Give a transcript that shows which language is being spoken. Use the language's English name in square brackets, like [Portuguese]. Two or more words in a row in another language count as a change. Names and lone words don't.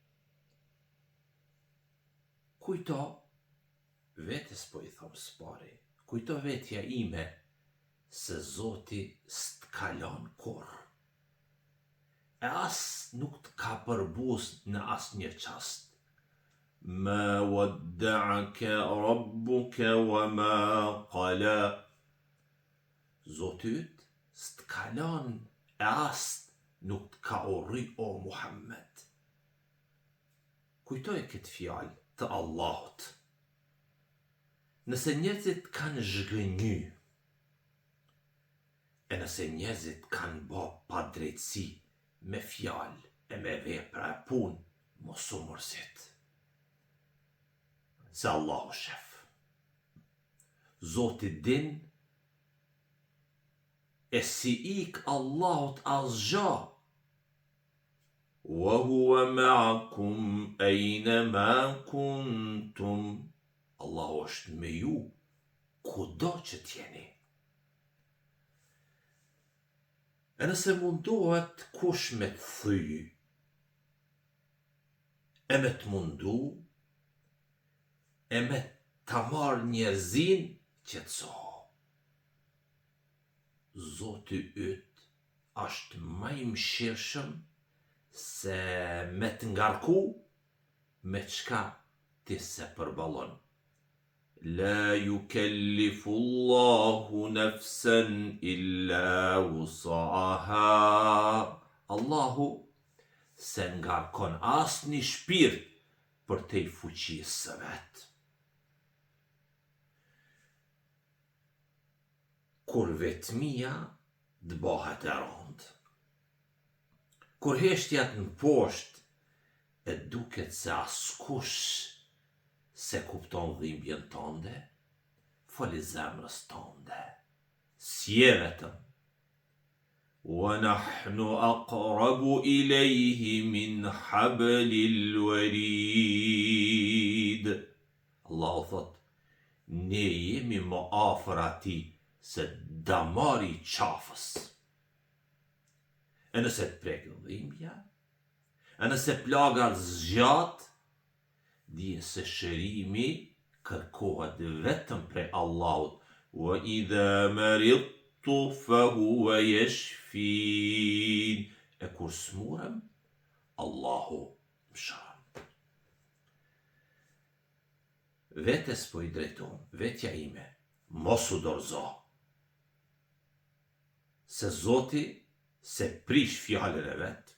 [Albanian] Kujto, vetes po i thom s'pari, kujto vetja ime, se Zoti s't'kalon kurr. E as nuk t'ka përbus në asnjë çast. [Arabic] ما ودعك ربك وما قلى. [Albanian] Zoti yt s't'kalon e as nuk t'ka urry o Muhammed. Kujtoj këtë fjalë të Allahut. Nëse njerëzit kanë zhgënjy, e nëse njerëzit kanë bë padrejtësi me fjalë e me vepra e punë, mos u mërzit. Se Allahu shef. Zoti din, e si ik Allahut asgjë. [Arabic] وهو معكم أينما كنتم. [Albanian] Allahu është me ju kudo që t'jeni. E nëse mundohet kush me të thyj, e me të mundu, e me ta marrë njerëzin, qetëso. Zoti yt është më i mëshirshëm se me të ngarku me çka ti se përballon. [Arabic] لا يكلف الله نفسا إلا وسعها. [Albanian] Allahu se ngarkon asnjë shpirt për te i fuqisë së vet. Kur vetmia t'bohet e rond. Kur heshtjat në poshtë, e duket se askush se kupton dhimbjen tënde, foli zemrës tënde, s'je vetëm. [Arabic] ونحن أقرب إليه من حبل الوريد. [Albanian] Allahu thot, ne jemi më afër atij se damari i qafës. E nëse të prek dhimbja, e nëse plaga zgjat, dije se shërimi kërkohet vetëm prej Allahut. [Arabic] وإذا مرضت فهو يشفين. [Albanian] E kur smurem, Allahu më shëron. Vetes po i drejton, vetja ime, mos u dorëzo. Se Zoti se prish fjalën e vet.